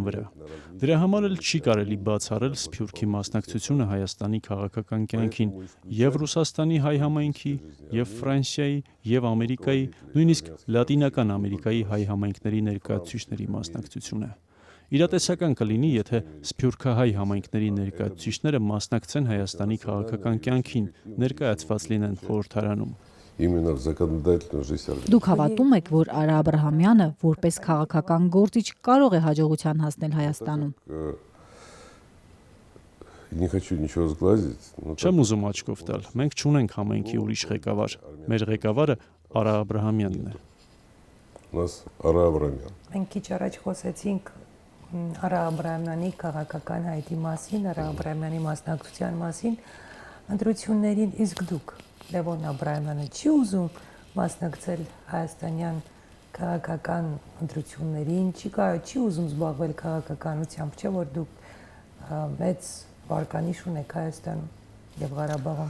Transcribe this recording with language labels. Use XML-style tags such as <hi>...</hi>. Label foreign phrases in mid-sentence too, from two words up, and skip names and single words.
<hy>վրա։ Դրա համար էլ չի կարելի բացառել Սփյուռքի մասնակցությունը Հայաստանի քաղաքական կյանքին եւ Ռուսաստանի հայ համայնքի, եւ Ֆրանսիայի, եւ Ամերիկայի, նույնիսկ Լատինական Ամերիկայի հայ համայնքների ներկայացուցիչների մասնակցությունը։ Իրատեսական կլինի, եթե սփյուռքահայ համայնքների ներկայացուցիչները մասնակցեն Հայաստանի քաղաքական կյանքին, ներկայացված լինեն խորհրդարանում։</hy> <ru>Именно в законодательную жизнь.</ru> <hy>Դուք հավատում եք, որ Արա Աբրահամյանը որպես քաղաքական գործիչ կարող է հաջողության հասնել Հայաստանում։</hy> <ru>Не хочу ничего сглазить.</ru> <hy>Չեմ ուզում աչքով տալ։ Մենք չունենք համայնքի ուրիշ ղեկավար։ Մեր ղեկավարը Արա Աբրահամյանն է։</hy> <ru>У нас Ара Абрамян.</ru> <hy>Մենք քիչ առաջ խոսեցինք Արա Աբրահամյանի քաղաքական հայտի մասին, Արա Աբրահամյանի մասնակցության մասին, ընտրություններին, իսկ դուք Լևոն Աբրահամյանը չի ուզում մասնակցել հայաստանյան քաղաքական ընտրություններին, չի ուզում զբաղվել քաղաքականությամբ, չէ՞ որ դուք մեծ վարկանիշ ունեք Հայաստանում եւ Ղարաբաղում։</hy>